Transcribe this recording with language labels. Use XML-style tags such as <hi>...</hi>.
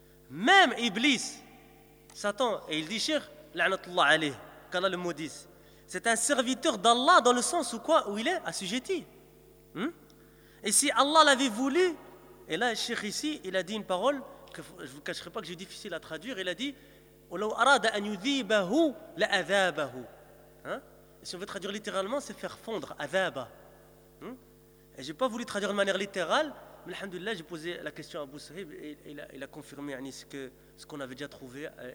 <fr>Même Iblis, Satan, et il dit</fr> <ar>shir la'natullah alayh,</ar> <fr>qu'Allah le maudisse. C'est un serviteur d'Allah dans le sens où quoi? Où il est assujetti. Et si Allah l'avait voulu, et là, Cheikh ici, il a dit une parole que je ne vous cacherai pas que j'ai difficile à traduire. Il a dit</fr> <ar>وَلَوْ أَرَادَ أَنْ يُذِيبَهُ لَأَذَابَهُ.</ar> <fr>Si on veut traduire littéralement, c'est faire fondre, أَذَابَ. Et je n'ai pas voulu traduire de manière littérale, mais alhamdoulilah, j'ai posé la question à Abu Sahib et il a confirmé ce qu'on avait déjà trouvé.</fr>